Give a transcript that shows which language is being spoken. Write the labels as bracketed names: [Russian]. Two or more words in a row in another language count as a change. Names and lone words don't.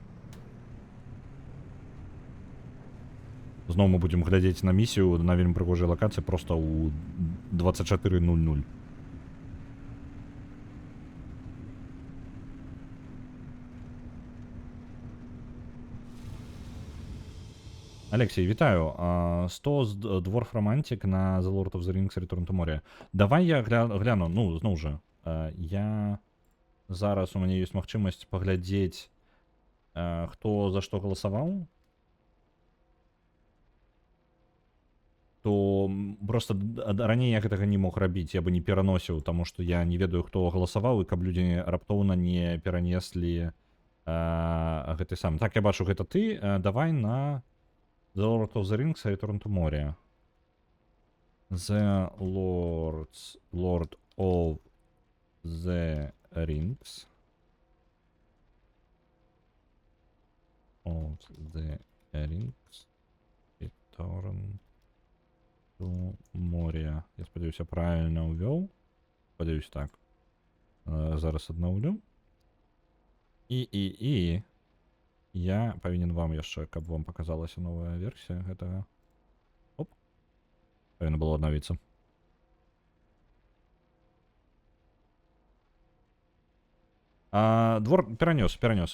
[Belarusian] Зноў мы будзем глядзець на місію на вельмі прыгожай лакацыі проста ў 24:00. Алексей, вітаю. 100 з Dwarf Romantic на The Lord of the Rings Return to Moria. Давай я гляну, ну, зноў жа. Я... Зараз у мяне ёсць магчымасць паглядзець, хто за што галасаваў. То просто раней я гэтага не мог рабіць, я бы не пераносіў, таму што я не ведаю, хто галасаваў, і каб людзі раптоўна не перанеслі гэты сам. Так, я бачу, гэта ты. Давай на The Lord of the Rings Return to Moria. The Lord of the Rings. Of the Rings Return to Moria. Я спадзяюся, правильно увёў. Спадзяюсь, так. Зараз аднаўлю. І я павінен вам яшчэ, каб вам паказалася новая версія гэтага. Оп. Павінна было аднавіцца. Двор перанёс.